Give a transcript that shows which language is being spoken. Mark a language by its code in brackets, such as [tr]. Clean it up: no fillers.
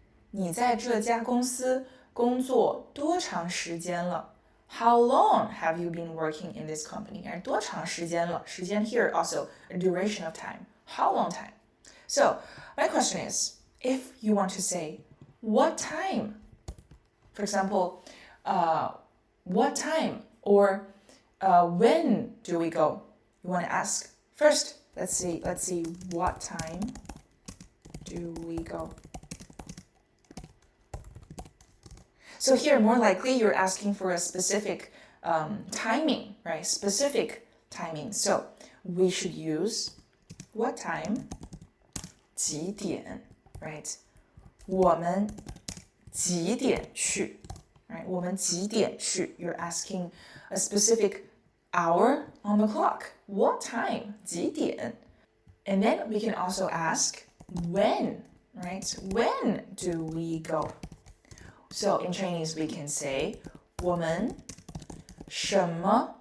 [zh] 你在这家公司工作多长时间了? [en] How long have you been working in this company? [zh] 多长时间了? [en] 时间 here also a duration of time. How long time? So my question is, if you want to say, what time? For example, what time? Or when do we go? You want to ask. First, let's see, what time do we go? So here, more likely, you're asking for a specific timing, right? Specific timing. So we should use what time? [zh] 几点, right? 我们几点去, [en] right? [zh] 我们几点去? [en] You're asking a specific hour on the clock. What time? 几点? And then we can also ask when, right? When do we go? So in Chinese, we can say [zh] 我们什么?